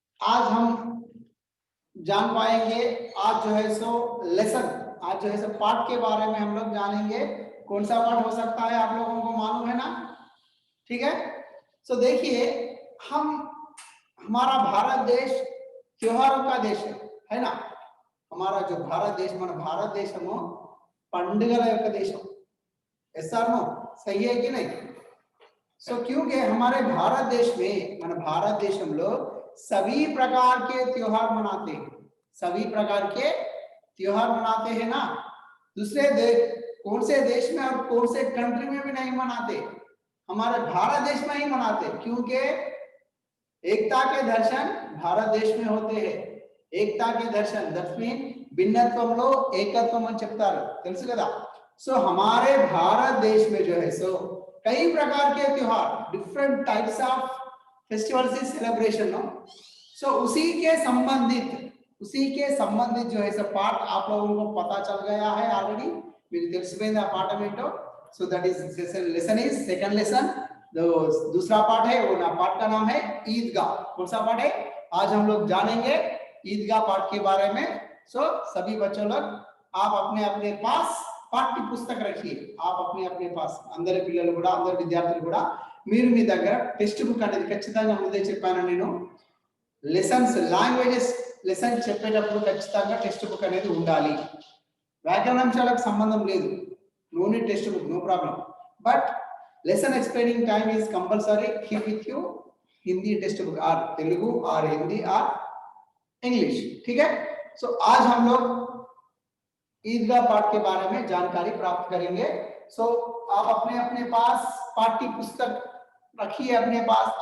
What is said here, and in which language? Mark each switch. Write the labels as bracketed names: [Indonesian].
[Hindi] आज हम जान पाएंगे, आज जो है सो लेसन, आज जो है सो पाठ के बारे में हम लोग जानेंगे। कौन सा पाठ हो सकता है आप लोगों को मालूम है ना? ठीक है। देखिए, हमारा भारत देश त्योहारों का देश है ना। हमारा जो भारत देश [Telugu] మన భారతదేశము పండుగల యొక్క దేశం। [Hindi] ऐसा नो सही है कि नहीं? क्योंकि हमारे भारत देश में [Telugu] మన భారతదేశంలో [Hindi] सभी प्रकार के त्योहार मनाते हैं, सभी प्रकार के त्योहार मनाते हैं ना। दूसरे देश, कौन से देश में और कौन से कंट्री में भी नहीं मनाते, हमारे भारत देश में ही मनाते, क्योंकि एकता के दर्शन भारत देश में होते हैं। एकता के दर्शन [English] that mean [Telugu] భిన్నత్వంలో ఏకత్వం అని చెప్తారు, తెలుసు కదా। [Hindi] हमारे भारत देश में जो है सो कई प्रकार के त्योहार, [English] Different types of festivals is celebration नो। [Hindi] उसी के संबंधित जो है सो पार्ट आप लोगों को पता चल गया है ऑलरेडी, [Telugu] మీకు తెలిసిపోయింది ఆ పాఠం ఏంటో। [English] That is lesson is second lesson. [Hindi] दूसरा पार्ट है, वो ना पार्ट का नाम है ईदगाह। कौन सा पार्ट है? आज हम लोग जानेंगे ईदगाह पाठ के बारे में। सभी बच्चों लोग आप अपने अपने पास पाठ्य पुस्तक रखिए, आप अपने अपने पास अंदर [Telugu] పిల్లలు కూడా అందరు విద్యార్థులు కూడా మీరు మీ దగ్గర టెక్స్ట్ బుక్ అనేది ఖచ్చితంగా ముందే చెప్పాను నేను, లెసన్స్ లాంగ్వేజెస్ లెసన్ చెప్పేటప్పుడు ఖచ్చితంగా టెక్స్ట్ బుక్ అనేది ఉండాలి। వ్యాకరణాంశాలకు సంబంధం లేదు, [English] No need text book, no problem, but lesson explaining time is compulsory। keep with you [Hindi] Hindi text book और तेलुगु और हिंदी और इंग्लिश, ठीक है। आज हम लोग ईदगाह पाठ के बारे में जानकारी प्राप्त करेंगे। आप अपने अपने पास पाठ्य पुस्तक रखिए अपने पास।